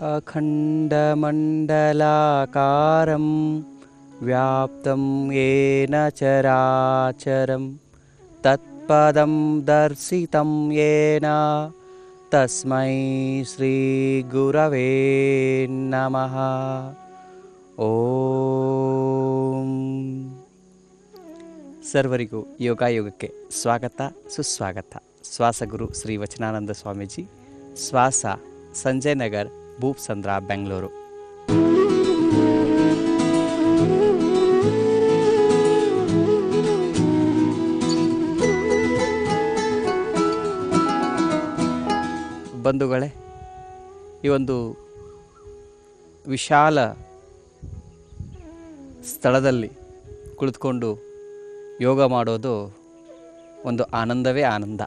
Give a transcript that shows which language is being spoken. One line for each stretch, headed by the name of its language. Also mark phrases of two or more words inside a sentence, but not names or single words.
Sanskrit: अखण्डमण्डलाकारं व्याप्तं येन चराचरं तत्पदं दर्शितं येन तस्मै श्रीगुरवे नमः. ಓಂ.
Kannada: ಸರ್ವರಿಗೂ ಯೋಗಾಯೋಗಕ್ಕೆ ಸ್ವಾಗತ ಸುಸ್ವಾಗತ. ಶ್ವಾಸಗುರು ಶ್ರೀ ವಚನಾನಂದ ಸ್ವಾಮೀಜಿ, ಶ್ವಾಸ, ಸಂಜಯ್ ನಗರ್, ಭೂಪ್ಸಂದ್ರ, ಬೆಂಗಳೂರು. ಬಂಧುಗಳೇ, ಈ ಒಂದು ವಿಶಾಲ ಸ್ಥಳದಲ್ಲಿ ಕುಳಿತುಕೊಂಡು ಯೋಗ ಮಾಡೋದು ಒಂದು ಆನಂದವೇ ಆನಂದ.